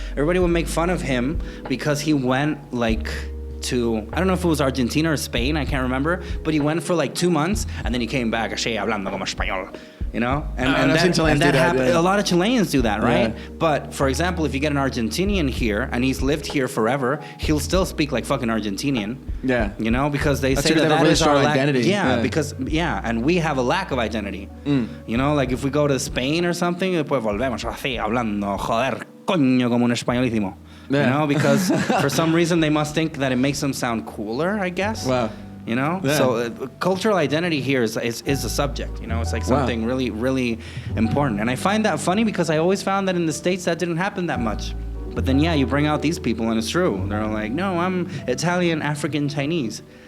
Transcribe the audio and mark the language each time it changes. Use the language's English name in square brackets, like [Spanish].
[English] Everybody would make fun of him because he went like to, I don't know if it was Argentina or Spain, I can't remember, but he went for like 2 months and then he came back, [Spanish] así hablando como español, [English] you know? And that happened. A lot of Chileans do that, right? Yeah. But for example, if you get an Argentinian here and he's lived here forever, he'll still speak like fucking Argentinian. Yeah. You know, because they say that is our identity. Because and we have a lack of identity. You know, like if we go to Spain or something, [Spanish] pues volvemos así hablando, joder, coño, como un españolísimo. [English] Yeah. You know, because for some reason they must think that it makes them sound cooler, I guess. Wow. You know? Yeah. So cultural identity here is a subject. You know, it's like something really, really important. And I find that funny because I always found that in the States that didn't happen that much. But then, you bring out these people and it's true. They're like, no, I'm Italian, African, Chinese.